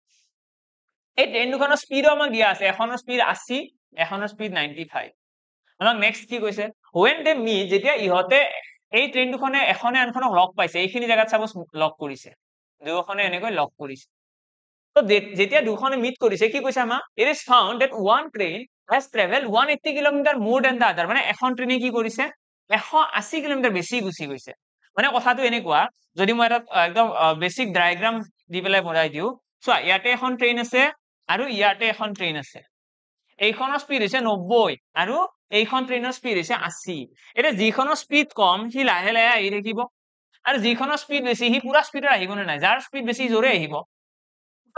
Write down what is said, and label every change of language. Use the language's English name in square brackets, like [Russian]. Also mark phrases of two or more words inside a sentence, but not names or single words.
[Assamese] এই ট্ৰেইন দুখনৰ স্পীডো আমাক দিয়া আছে এখনৰ স্পীড 80 এখনৰ স্পীড 95 আমাক নেক্সট কি কৈছে [English] when they meet [Assamese] যেতিয়া ইহতে এই ট্ৰেইন দুখনে এখনে আনখনক লগ পাইছে এইখিনি জায়গাত সাপোজ লগ কৰিছে দুখনে এনেকৈ লগ কৰিছে তো যেতিয়া দুখনে মিট কৰিছে কি কৈছে আমা [English] it is found that one train has traveled 180 kilometre more than the other [Assamese] মানে এখন ট্ৰেইনে কি কৰিছে 180 কিলোমিটাৰ বেছি গুছি গৈছে মানে কথাটো এনেকুৱা যদি মই এটা একদম [English] basic diagram [Assamese] দি পেলাই বনাই দিও চোৱা ইয়াতে এখন ট্ৰেইন আছে আৰু ইয়াতে এখন ট্ৰেইন আছে এইখনৰ স্পীড হৈছে 90 আৰু এইখন ট্ৰেইনৰ স্পীড হৈছে 80 এটা যিখনৰ স্পীড কম সি লাহে লাহে আহি থাকিব আৰু যিখনৰ স্পীড বেছি সি পুৰা স্পীডত আহিব নে নাই যাৰ স্পীড বেছি জোৰে আহিব তো